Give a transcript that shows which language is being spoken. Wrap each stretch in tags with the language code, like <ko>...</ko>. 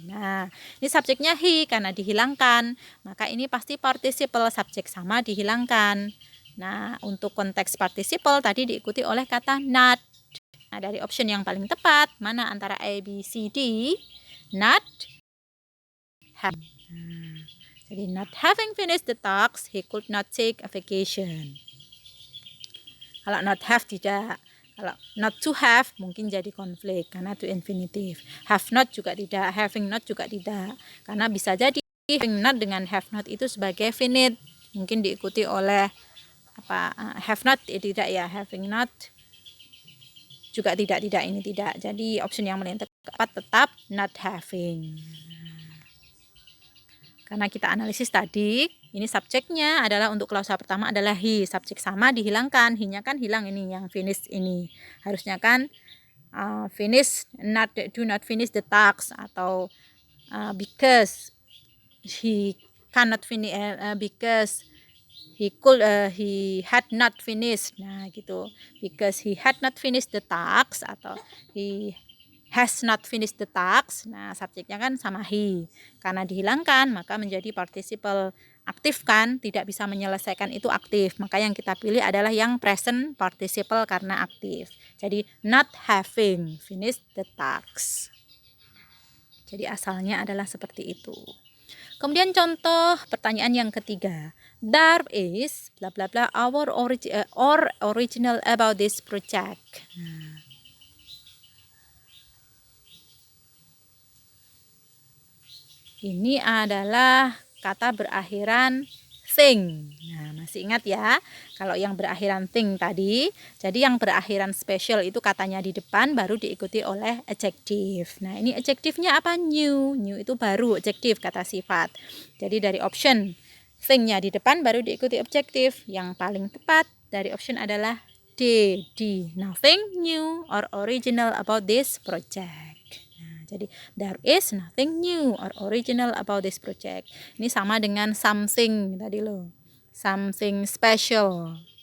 <id>Nah, ini subjeknya he karena dihilangkan. Maka ini pasti participle, subjek sama dihilangkan. Nah, untuk konteks participle tadi diikuti oleh kata not. Nah, dari option yang paling tepat, mana antara A, B, C, D?</id> <en>Not have. Nah, jadi not having finished the task, he could not take a vacation.</en> <id>Kalau not have tidak. Kalau not to have mungkin jadi konflik karena to infinitive. Have not juga tidak, having not juga tidak. Karena bisa jadi having not dengan have not itu sebagai finite. Mungkin diikuti oleh have not tidak ya, having not juga tidak ini tidak. Jadi option yang paling tepat tetap not having. Karena kita analisis tadi, ini subjeknya adalah untuk klausa pertama adalah he, subjek sama dihilangkan, he-nya kan hilang ini yang finish ini. Harusnya kan finish,</id> <en>do not finish the task</en> <id>atau</id> <en>because he cannot finish because he had not finished.</en> <id>Nah, gitu.</id> <en>Because he had not finished the task atau he has not finished the task.</en> <id>Nah, subjeknya kan sama he. Karena dihilangkan, maka menjadi participle aktif kan, tidak bisa menyelesaikan itu aktif. Maka yang kita pilih adalah yang present participle karena aktif.</id> <en>Jadi not having finished the task.</en> <id>Jadi asalnya adalah seperti itu. Kemudian contoh pertanyaan yang ketiga.</id> <en>There is bla bla bla our original about this project.</en> <id>Nah, ini adalah kata berakhiran thing. Nah, masih ingat ya, kalau yang berakhiran thing tadi, jadi yang berakhiran special itu katanya di depan baru diikuti oleh adjective. Nah, ini adjektifnya apa? New. New itu baru, adjektif kata sifat. Jadi dari option thing-nya di depan baru diikuti adjektif. Yang paling tepat dari option adalah D.</id> <en>Nothing new or original about this project. Jadi there is nothing new or original about this project.</en> <id>Ini sama dengan something tadi loh.</id> <en>Something special.</en>